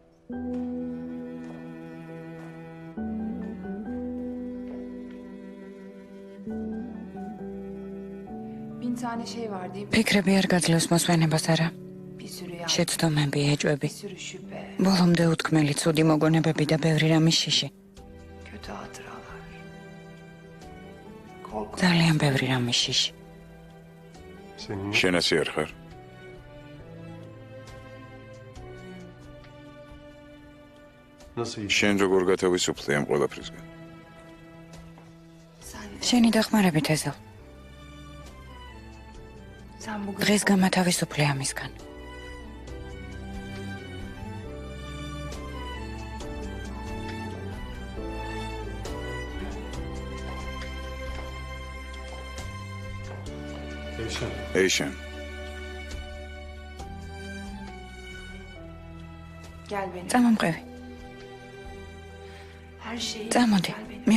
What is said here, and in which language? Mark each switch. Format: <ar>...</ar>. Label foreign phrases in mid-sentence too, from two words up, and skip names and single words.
<tr>Bin tane şey var değil mi?</tr> <ka>ფიქრები არ გაძლევს მოსვენებას არა.</ka> <tr>Bir sürü yani.</tr> <ka>შეცდომები, ეჭვები.</ka> <tr>Bir sürü şüphe.</tr> <ka>ბოლომდე უთქმელი ცუდი მოგონებები და ბევრი რამის შიში.</ka> <tr>Kötü hatıralar. Korku.</tr> <ka>ძალიან ბევრი რამის შიში. შენ ასე არ ხარ? შენ როგორ გათავისუფლე ამ ყველაფრისგან?</ka> <tr>Sen,</tr> <ka>შენი დახმარებით ეზელ.</ka> <tr>sen bugün</tr> <ka>დღეს გამათავისუფლე ამისგან. ეიშან,</ka> <tr>gel benim.</tr> <ka>წამომყევი.</ka> <tr>Her şeyi</tr> <ka>წამოდი.</ka> <tr>gel benim.</tr>